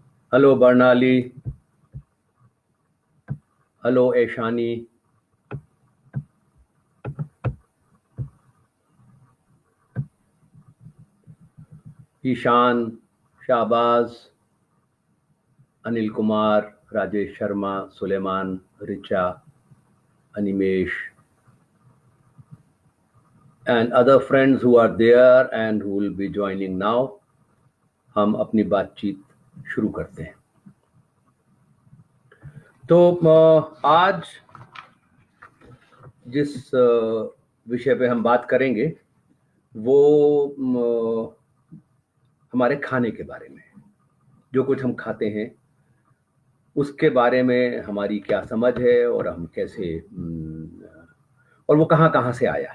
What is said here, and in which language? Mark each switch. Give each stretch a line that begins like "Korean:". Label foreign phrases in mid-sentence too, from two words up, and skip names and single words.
Hindi: हेलो बर्नाली, हेलो ऐशानी, ईशान, शाहबाज, अनिल कुमार, राजेश शर्मा, सुलेमान, रिचा, अनिमेश,
English: and other friends who are there and who will be joining now.
Hindi: हम अपनी बातचीत शुरू करते हैं। तो आज जिस विषय पे हम बात करेंगे वो हमारे खाने के बारे में, जो कुछ हम खाते हैं उसके बारे में हमारी क्या समझ है और हम कैसे और वो कहाँ कहाँ से आया है।